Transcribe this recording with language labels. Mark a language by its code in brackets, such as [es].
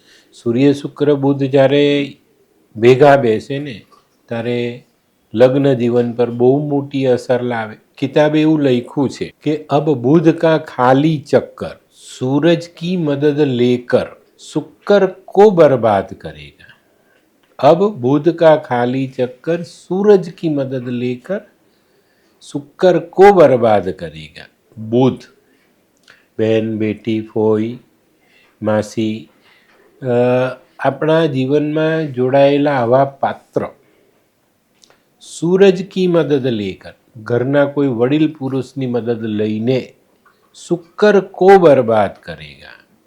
[gu] સૂર્ય, શુક્ર, બુધ જ્યારે ભેગા બેસે ને ત્યારે લગ્ન જીવન પર બહુ મોટી અસર લાવે. કિતાબે એવું લખ્યું છે કે [hi] અબ બુધ કા ખાલી ચક્કર सूरज की मदद लेकर शुक्र को बर्बाद करेगा. अब बुध का खाली चक्कर सूरज की मदद लेकर शुक्र को बर्बाद करेगा. [gu] बुध, बहन, बेटी, ફોઈ, માસી, આપણા જીવનમાં જોડાયેલા આવા પાત્ર [hi] સૂરજ કી મદદ લેકર, [gu] ઘરના કોઈ વડીલ પુરુષની મદદ લઈને [hi] શુક્ર કો બરબાદ કરેગા.